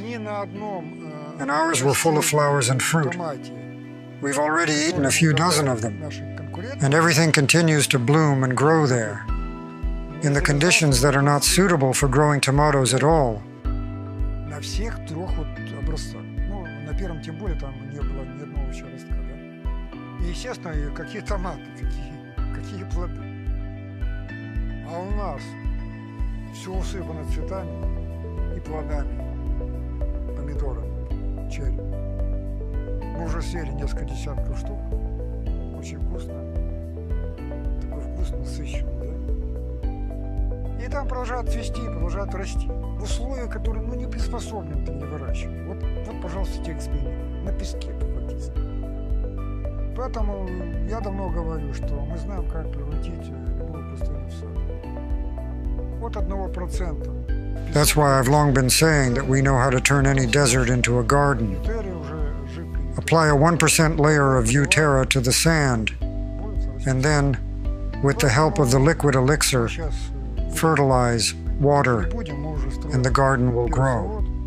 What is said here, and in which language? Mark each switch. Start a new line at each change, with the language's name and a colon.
English: And ours were full of flowers and fruit. We've already eaten a few dozen of them. And everything continues to bloom and grow there, in the conditions that are not suitable for growing tomatoes at all.
Russian: На всех 3 образцах. На первом тем более там не было ни одного еще ростка, да? И, естественно, какие томаты, какие плоды. А у нас все усыпано цветами и плодами, помидорами, черри. Мы уже уже съели несколько десятков штук. Очень вкусно. Такой вкус насыщенный, да? И там продолжают цвести, продолжают расти. В условиях, которые, ну, не приспособлены для выращивания. Вот, пожалуйста, те эксперименты. На песке фактически. Поэтому я давно говорю, что мы знаем, как превратить любую пустыню в сад. От 1%.
English: That's why I've long been saying that we know how to turn any desert into a garden. Apply a 1% layer of Uterra to the sand, and then, with the help of the liquid elixir, fertilize, water, and the garden will grow.